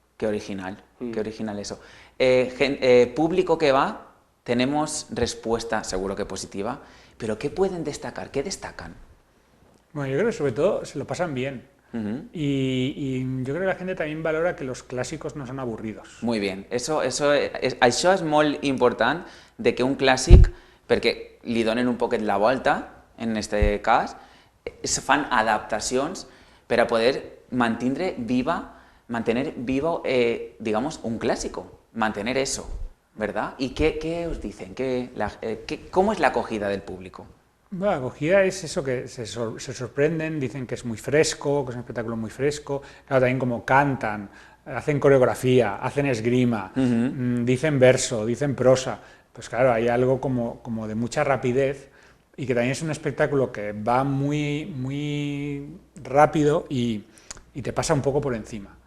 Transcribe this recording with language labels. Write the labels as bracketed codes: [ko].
[es] Qué original eso. Público que va, tenemos respuesta, seguro que positiva, pero ¿qué pueden destacar? ¿Qué destacan? Bueno, yo creo que sobre todo se lo pasan bien. Y yo creo que la gente también valora que los clásicos no son aburridos. [ca] Muy bien, això és molt important de que un clàssic, perquè li donen un poquet la volta, en este cas, es fan adaptacions per a poder [es] mantener vivo, digamos, un clásico, mantener eso, ¿verdad? ¿Y qué os dicen? ¿Cómo es la acogida del público? Bueno, la acogida es eso, que se sorprenden, dicen que es muy fresco, que es un espectáculo muy fresco, claro, también como cantan, hacen coreografía, hacen esgrima, dicen verso, dicen prosa, pues claro, hay algo como de mucha rapidez y que también es un espectáculo que va muy, muy rápido y te pasa un poco por encima.